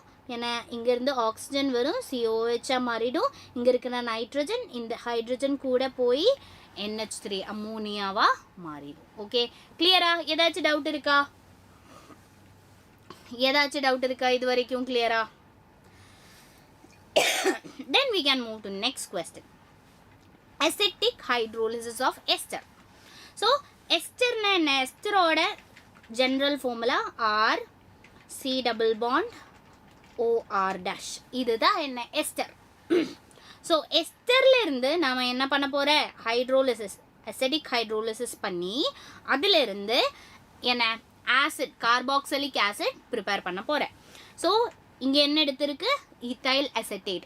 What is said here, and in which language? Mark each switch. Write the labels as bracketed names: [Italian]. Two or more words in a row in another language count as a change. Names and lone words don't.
[Tamil] ஏன்னா இங்கேருந்து ஆக்சிஜன் வரும், COH மாறிடும். இங்கே இருக்கிற நைட்ரஜன் இந்த ஹைட்ரஜன் கூட போய் NH3 அம்மோனியாவா மாறிடும். ஓகே, கிளியரா? ஏதாச்சும் டவுட் இருக்கா? ஏதாச்சும் டவுட் இருக்கா இது வரைக்கும்? கிளியரா? [English] Then we can move to next question. Acidic hydrolysis of ester. So ester [Tamil] னா என்ன, [English] ester oda general formula R C double bond O R dash. [Tamil] இதுதான் என்ன ester. ஸோ எஸ்டர்ல இருந்து நாம் என்ன பண்ண போகிற, [English] hydrolysis acidic hydrolysis [Tamil] பண்ணி அதிலிருந்து என்ன ஆசிட் [English] carboxylic acid prepare [Tamil] பண்ண போகிறேன். ஸோ இங்கே என்ன எடுத்திருக்கு, [English] ethyl acetate.